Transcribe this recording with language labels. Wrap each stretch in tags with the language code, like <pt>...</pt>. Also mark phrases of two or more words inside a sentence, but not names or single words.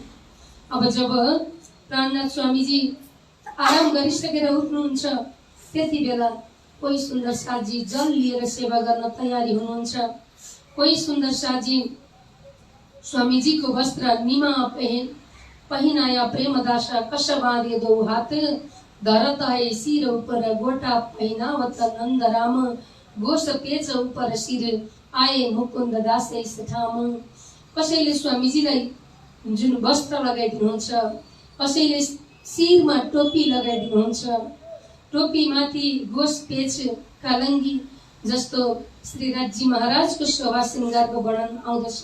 <ne>अब जब प्राणनाथ स्वामीजी आराम गरिसकेर उठ्नुहुन्छ त्यति बेला कोही सुन्दर साजी जल लिएर सेवा गर्न तयारी हुनुहुन्छ।</ne> <hi>कोही सुन्दर साजी स्वामीजीको वस्त्र निमा पहिनाया प्रेमदासा कस बाँधे 2 हात, धरत है सिर ऊपर गोटा पहिनावत नन्दराम, गोस पेच ऊपर सिर आए मुकुन्द दास ठाम।</hi> <ne>कसैले स्वामीजीलाई जुन वस्त्र लगाइदिनुहुन्छ, कसैले शिरमा टोपी लगाइदिनुहुन्छ, टोपीमाथि गोस पेच कालङ्गी जस्तो श्रीनाथजी महाराजको शोभा श्रृङ्गारको वर्णन आउँदछ।</ne>